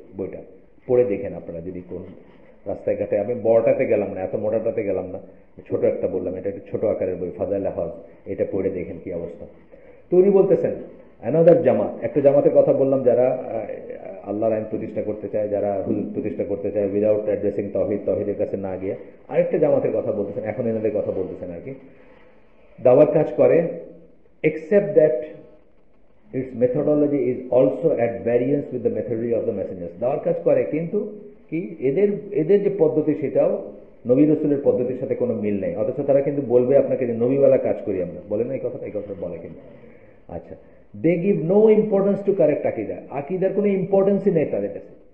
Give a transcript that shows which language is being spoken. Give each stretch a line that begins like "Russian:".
Bangla: বইটা পড়ে দেখেন আপনারা, যদি কোন রাস্তায় ঘাটে, আমি বড়টাতে গেলাম না, এত মোটাটাতে গেলাম না, ছোট একটা বললাম, এটা একটা ছোট আকারের বই, ফাজাইলে হজ, এটা পড়ে দেখেন কি অবস্থা। তো উনি বলতেছেন অ্যানাদার জামাত, একটা জামাতের কথা বললাম যারা আল্লাহর আইন প্রতিষ্ঠা করতে চায়, যারা হুজুর প্রতিষ্ঠা করতে চায় উইদাউট অ্যাড্রেসিং তাওহীদ, তাওহীদের কাছে না গিয়ে। আরেকটা জামাতের কথা বলতেছেন, এখন এনাদের কথা বলতেছেন আর কি, দাওয়ার কাজ করে,
English: except that its methodology is also at variance with the methodology of the messengers।
Bangla: দাওয়ার কাজ করে কিন্তু কি এদের এদের যে পদ্ধতি সেটাও নবী রাসূলের পদ্ধতির সাথে কোনো মিল নেই, অথচ তারা কিন্তু বলবে আপনাকে যে নবীওয়ালা কাজ করি আমরা, বলে না এই কথাটা? এই কথাটা বলে কিন্তু আচ্ছা,
English: they give no importance to correct আকিদা,
Bangla: আকিদার কোনো ইম্পর্টেন্সই নেই তাদের কাছে।